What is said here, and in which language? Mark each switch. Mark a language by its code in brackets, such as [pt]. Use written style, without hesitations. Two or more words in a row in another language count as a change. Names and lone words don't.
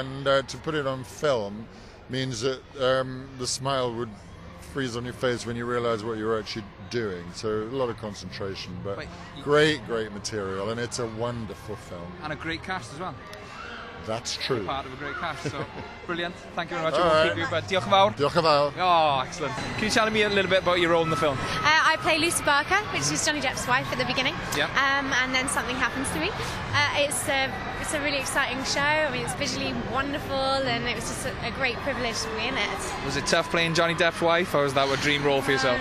[en] and to put it on film means that the smile would freeze on your face when you realise what you're actually doing. So a lot of concentration, but great material, and it's a wonderful film. And a great cast as well. That's true. Part of a great cast, so brilliant. Thank you very much. All I won't right. keep you, but [cy] diolch yn fawr. Diolch yn fawr. [en] Oh, excellent. Can you tell me a little bit about your role in the film? I play Lucy Barker, which is Johnny Depp's wife at the beginning. Yeah. And then something happens to me. It's a really exciting show. I mean, it's visually wonderful, and it was just a great privilege to be in it. Was it tough playing Johnny Depp's wife, or was that a dream role for yourself?